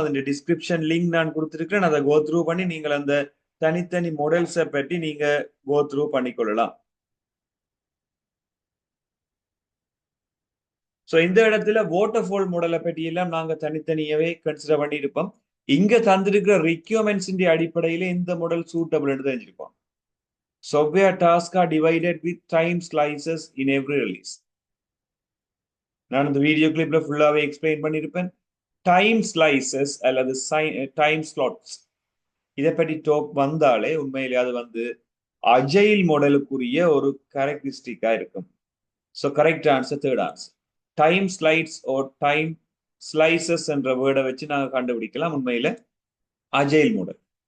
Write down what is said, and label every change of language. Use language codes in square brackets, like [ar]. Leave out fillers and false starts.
[ta] அதன் description link நான் கொடுத்துருக்கேன். அதை கோ த்ரூ பண்ணி நீங்கள் அந்த தனித்தனி மாடல்ஸை பற்றி நீங்க கோ த்ரூ பண்ணிக்கொள்ளலாம். ஸோ இந்த இடத்துல வாட்டர்ஃபால் மாடலை பற்றி எல்லாம் நாங்க தனித்தனியாவே கன்சிடர் பண்ணியிருப்போம். இங்க தந்திருக்கிற ரிக்யூர்மெண்ட்ஸ் அடிப்படையில இந்த model suitable தெரிஞ்சிருப்போம். [en] Software tasks are divided with time slices in every release. [ta] நான் இந்த வீடியோ கிளிப்ல ஃபுல்லாவே எக்ஸ்பிளைன் பண்ணியிருப்பேன். டைம் ஸ்லைசஸ் அல்லது டைம் ஸ்லாட்ஸ் இதை பற்றி டாக் வந்தாலே உண்மையிலே அது வந்து அஜைல் மாடலுக்குரிய ஒரு கேரக்டரிஸ்டிக்கா இருக்கும். So correct answer third answer. Time slides ஓர் டைம் ஸ்லைசஸ் என்ற வேர்டை வச்சு நாங்கள் கண்டுபிடிக்கலாம் உண்மையில அஜைல் மாடல்.